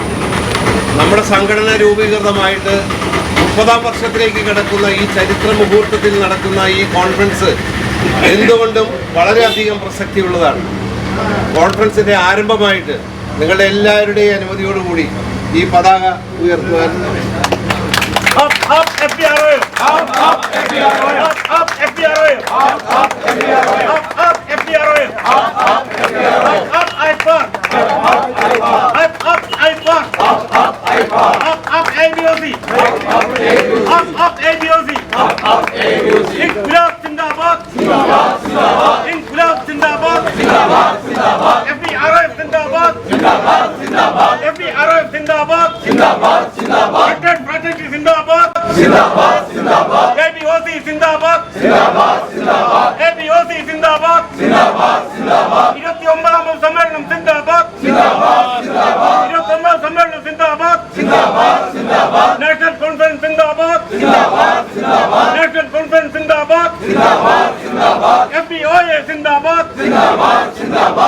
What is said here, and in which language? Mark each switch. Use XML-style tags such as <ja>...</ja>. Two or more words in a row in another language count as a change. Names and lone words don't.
<ml>നമ്മുടെ സംഘടന രൂപീകൃതമായിട്ട് 30ാം വർഷത്തിലേക്ക് കിടക്കുന്ന ഈ ചരിത്ര മുഹൂർത്തത്തിൽ നടക്കുന്ന ഈ കോൺഫറൻസ് എന്തുകൊണ്ടും വളരെയധികം പ്രസക്തിയുള്ളതാണ്. കോൺഫറൻസിന്റെ ആരംഭമായിട്ട് നിങ്ങളുടെ എല്ലാവരുടെയും അനുമതിയോടുകൂടി ഈ പതാക ഉയർത്തുവാൻ</ml> <en>Up, up, FBRO! Up, up, FBRO! Up, up, FBRO! Up, up, FBRO! Up, up, FBRO! Up, up, FBRO! Up, IPAR! Up, up, IPAR! Up, up, IPAR! Up, up, ABOC! Up, up, ABOC! Up, up,</en> <hi>ABOC! इंक़लाब ज़िंदाबाद! ज़िंदाबाद! ज़िंदाबाद! इंक़लाब ज़िंदाबाद! ज़िंदाबाद! ज़िंदाबाद! FBRO ज़िंदाबाद! ज़िंदाबाद! ज़िंदाबाद! FBRO ज़िंदाबाद! ज़िंदाबाद! ज़िंदाबाद!</hi> <en>United Fraternity Zindabad!</en> <hi>ज़िंदाबाद! ज़िंदाबाद! ABOC ज़िंदाबाद! ज़िंदाबाद! ज़िंदाबाद! ABOC ज़िंदाबाद! ज़िंदाबाद! ज़िंदाबाद!</hi> <ml>29ാം സമ്മേളനം</ml> <hi>ज़िंदाबाद! ज़िंदाबाद! ज़िंदाबाद!</hi> <ml>29ാം സമ്മേളനം</ml> <hi>ज़िंदाबाद! ज़िंदाबाद! ज़िंदाबाद!</hi> <en>National Conference</en> <hi>ज़िंदाबाद! ज़िंदाबाद! ज़िंदाबाद!</hi> <en>National Conference</en> <hi>ज़िंदाबाद! ज़िंदाबाद! ज़िंदाबाद! FBOA ज़िंदाबाद! ज़िंदाबाद! ज़िंदाबाद!</hi>